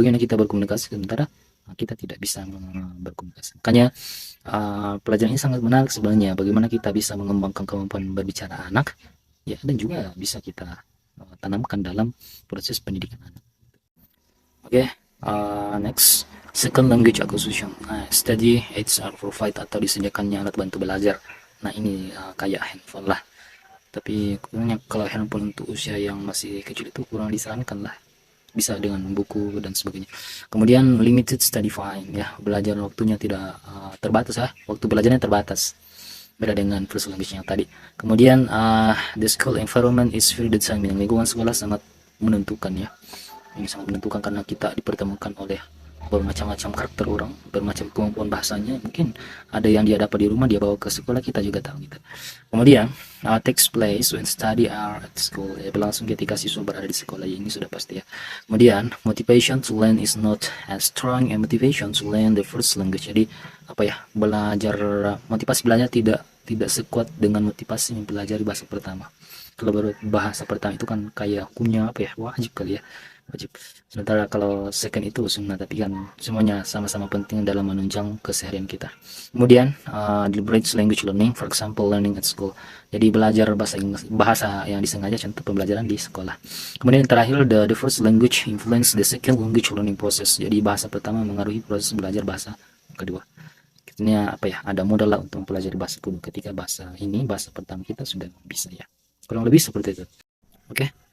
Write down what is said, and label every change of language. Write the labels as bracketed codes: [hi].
[id] Bagaimana kita berkomunikasi sementara kita tidak bisa berkomunikasi. Makanya pelajaran ini sangat menarik sebenarnya, bagaimana kita bisa mengembangkan kemampuan berbicara anak ya, dan juga bisa kita tanamkan dalam proses pendidikan anak. Oke, [en] Next, second language acquisition. Study aids are provide [id] atau disediakannya alat bantu belajar. Nah ini kayak handphone lah. Tapi kurangnya kalau handphone untuk usia yang masih kecil itu kurang disarankan lah. Bisa dengan buku dan sebagainya. Kemudian [en] limited study time [id] ya, belajar waktunya tidak terbatas ya. Waktu belajarnya terbatas. Beda dengan first language yang tadi. [en] Kemudian the school environment is very determining. [id] Lingkungan sekolah sangat menentukan ya. Ini sangat menentukan karena kita dipertemukan oleh bermacam-macam karakter orang, bermacam kemampuan bahasanya. Mungkin ada yang dia dapat di rumah, dia bawa ke sekolah, kita juga tahu gitu. Kemudian [en] takes place when study are at school, [id] ya, berlangsung ketika siswa berada di sekolah. Ya, ini sudah pasti ya. [en] Kemudian motivation to learn is not as strong and motivation to learn the first language. [id] Jadi apa ya, belajar, motivasi belajar tidak sekuat dengan motivasi mempelajari bahasa pertama. Kalau baru bahasa pertama itu kan kayak hukumnya apa ya, wajib kali ya, wajib. Sementara kalau second itu sunnah, tapi kan semuanya sama-sama penting dalam menunjang keseharian kita. [en] Kemudian deliberate language learning, for example learning at school. [id] Jadi belajar bahasa Inggris, bahasa yang disengaja, contoh pembelajaran di sekolah. [en] Kemudian yang terakhir, the first language influence the second language learning process. [id] Jadi bahasa pertama mengaruhi proses belajar bahasa kedua. Artinya apa ya, ada modal lah untuk mempelajari bahasa kedua ketika bahasa ini, bahasa pertama kita sudah bisa ya. Kurang lebih seperti itu. Oke.